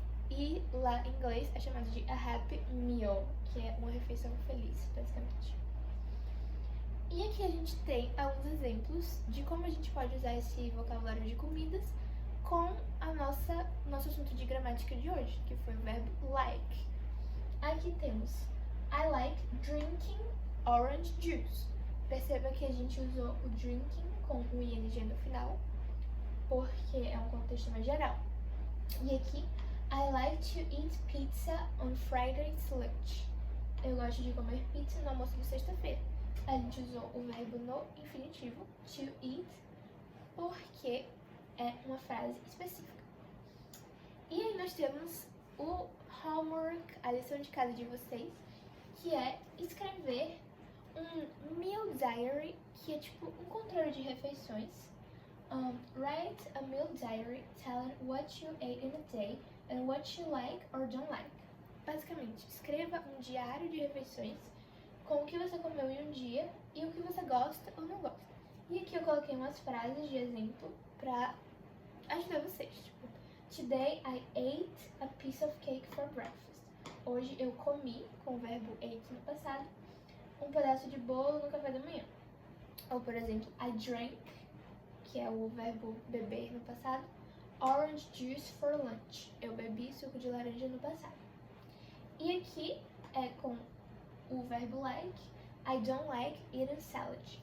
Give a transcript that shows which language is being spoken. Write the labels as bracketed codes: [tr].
[pt] E lá em inglês é chamado de a Happy Meal, que é uma refeição feliz, basicamente. E aqui a gente tem alguns exemplos de como a gente pode usar esse vocabulário de comidas com nosso assunto de gramática de hoje, que foi o verbo like. Aqui temos [en] I like drinking orange juice. [pt] Perceba que a gente usou o drinking com o ing no final, porque é um contexto mais geral. E aqui, [en] I like to eat pizza on Friday's lunch. [pt] Eu gosto de comer pizza no almoço de sexta-feira. A gente usou o verbo no infinitivo, to eat, porque é uma frase específica. E aí nós temos o homework, a lição de casa de vocês, que é escrever um meal diary, que é tipo um controle de refeições. [en] Write a meal diary telling what you ate in a day and what you like or don't like. [pt] Basicamente, escreva um diário de refeições com o que você comeu em um dia e o que você gosta ou não gosta. E aqui eu coloquei umas frases de exemplo pra ajudar vocês. Tipo, [en] today I ate a piece of cake for breakfast. [pt] Hoje eu comi, com o verbo ate no passado, um pedaço de bolo no café da manhã. Ou, por exemplo, [en] I drank, [pt] que é o verbo beber no passado, [en] orange juice for lunch. [pt] Eu bebi suco de laranja no passado. E aqui é com o verbo like, [en] I don't like eating salad.